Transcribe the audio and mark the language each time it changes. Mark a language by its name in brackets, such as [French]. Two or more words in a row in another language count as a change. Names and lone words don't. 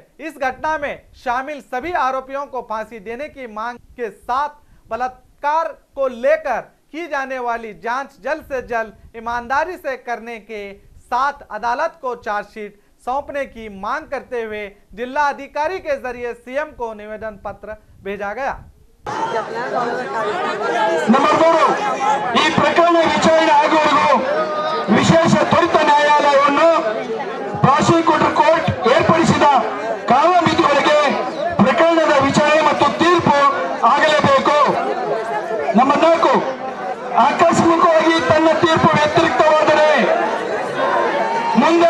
[Hindi] इस घटना में शामिल सभी आरोपियों को फांसी देने की मांग के साथ बलात्कार को लेकर की जाने वाली जांच जल्द से जल्द ईमानदारी से करने के साथ अदालत को चार्जशीट सौंपने की मांग करते हुए जिला अधिकारी के जरिए सीएम को निवेदन पत्र भेजा गया। [Kannada] नंबर 3 ಈ ಪ್ರಕರಣ ವಿಚಾರಣೆ ಆಗುವವರೆಗೂ ವಿಶೇಷ ತ್ವರಿತ ನ್ಯಾಯಾಲಯವನ್ನು ಪ್ರಾಸಿಕ್ಯೂಟರ್ ಕೋರ್ಟ್ ಏರ್ಪಡಿಸಿದ ಕಾಲಮಿತಿಯೊಳಗೆ ಪ್ರಕರಣದ ವಿಚಾರಣೆ ಮತ್ತು ತೀರ್ಪು ಆಗಲೇಬೇಕು। ನಂಬರ್ 4 ಆಕಸ್ಮಿಕವಾಗಿ ತನ್ನ ತೀರ್ಪು ವ್ಯತಿರಿಕ್ತವಾದರೆ ಮುಂದೆ